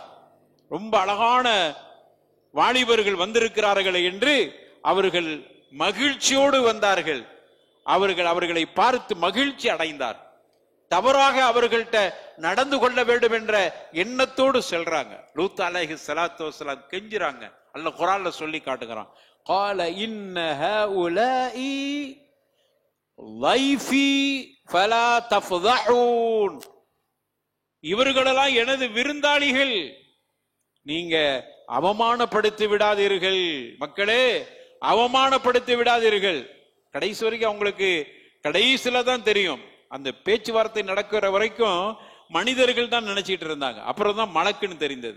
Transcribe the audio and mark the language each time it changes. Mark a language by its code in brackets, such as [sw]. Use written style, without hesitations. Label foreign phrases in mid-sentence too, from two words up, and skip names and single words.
[ta] ரொம்ப அழகான வாலிபர்கள் வந்திருக்கிறார்கள் என்று அவர்கள் மகிழ்ச்சியோடு வந்தார்கள். அவர்களை பார்த்து மகிழ்ச்சி அடைந்தார். தவறாக அவர்கள்ட்ட நடந்து கொள்ள வேண்டும் என்ற எண்ணத்தோடு செல்றாங்க. லூத் [ar] عليه الصلاة والسلام [ta] கெஞ்சுறாங்க. அல்லாஹ் குர்ஆன்ல சொல்லி காட்டுகிறான், [ar] قال إن هؤلاء ضيفي فلا تفضحون, [ta] இவர்களெல்லாம் எனது விருந்தாளிகள், நீங்க அவமானப்படுத்தி விடாதீர்கள், மக்களே அவமானப்படுத்தி விடாதீர்கள். கடைசி வரைக்கும் அவங்களுக்கு கடைசியில தான் தெரியும், அந்த பேச்சுவார்த்தை நடக்கிற வரைக்கும் மனிதர்கள் தான் நினைச்சிட்டு இருந்தாங்க, அப்புறம் தான் மலக்குன்னு தெரிந்தது.